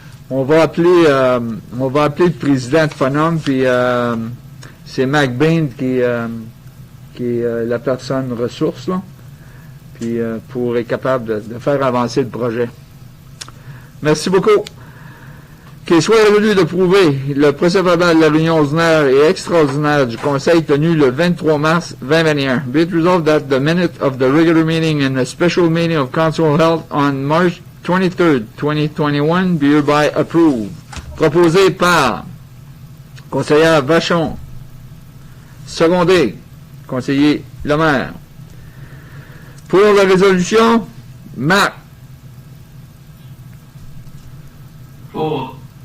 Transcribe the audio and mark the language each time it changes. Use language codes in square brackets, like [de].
[fr] On va appeler le président de Fonum, puis c'est Mac Bain qui est la personne ressource, là, puis pour être capable de faire avancer le projet. Merci beaucoup. Qu'il soit revenu de prouver le procès-verbal de la réunion ordinaire et extraordinaire du Conseil tenu le 23 mars 2021. [en] Be it resolved that the minute of the regular meeting and the special meeting of Council held on March 23rd, 2021 be hereby approved. [fr] Proposé par conseillère Vachon. Secondé, conseiller Lemaire. Pour la résolution, Marc. Pour.